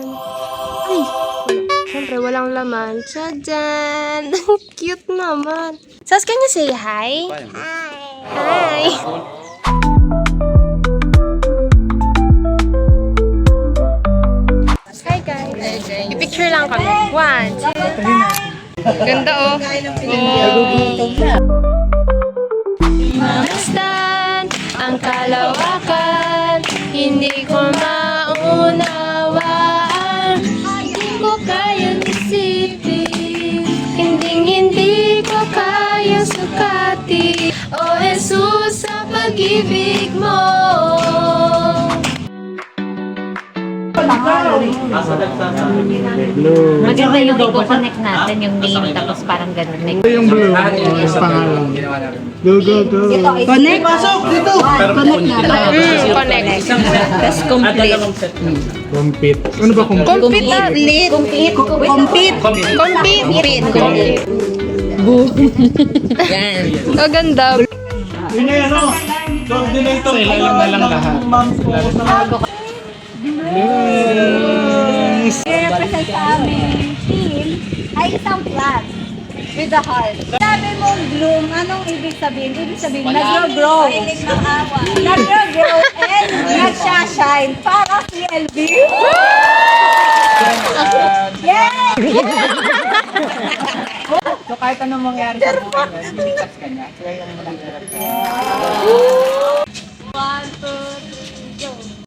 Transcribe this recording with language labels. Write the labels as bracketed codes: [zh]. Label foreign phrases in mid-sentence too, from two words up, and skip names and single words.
[tl] Ay! Siyempre, walang laman. Tadaan! Cute naman! [en] Sas, can you say hi? Hi! Hi guys! [tl] I-picture lang kami. 1, 2, Ganda oh. Mamasdan ang kalawakan, hindi ko maunawaan, hindi ko kayang isipin, hindi ko kayang sukati, O Jesus, sa pag-ibig mo. Maganda yung i-connect natin yung name tapos parang ganun. May Yung blue, yung pangalan. Go, go, go. Connect. Pasok dito. Connect na. Connect. Tapos complete. Compete. Ano ba compete? Compete na. Compete. Compete. Compete. Yan. Ang ganda. Yun na yan, no? Coordinator. Sa ilalim na lang lahat. represent sa aming team ay isang [en] plant with a heart. [tl] Sabi mong bloom, anong ibig sabihin? Ibig sabihin, nag-grow. Nag-grow and nag-shine para CLB. Yes! So kahit anong mangyari sa buhay mo, lilikas ka niya. Kaya yung malang [en] One, two, three, go.